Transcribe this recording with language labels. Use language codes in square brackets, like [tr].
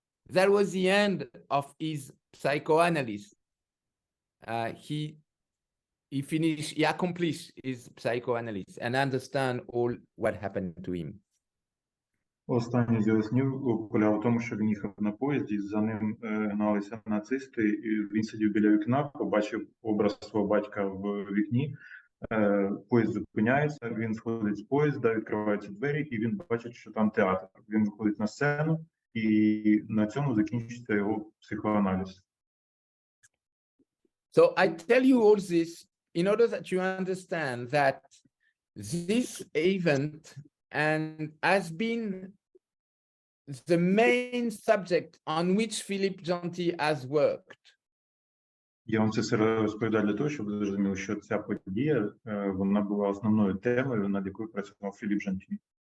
[en] that was the end of his psychoanalysis. He finished, he accomplished his psychoanalysis and understand all what happened to him. [uk] Останній з його снів полягав в тому, що він їхав на поїзді, за ним гналися нацисти, і він сидів біля вікна, побачив образ свого батька в вікні, поїзд зупиняється, він сходить з поїзда, відкриваються двері, і він бачить, що там театр. Він виходить на сцену, і на цьому закінчиться його психоаналіз. [en] So I tell you all this in order that you understand that this event and has been the main subject on which Philipppom Жанті has worked. [uk] Я вам це все розповідаю для того, щоб ви зрозуміли, що ця подія, вона була основною темою, над якою працював Філіппом Жанті.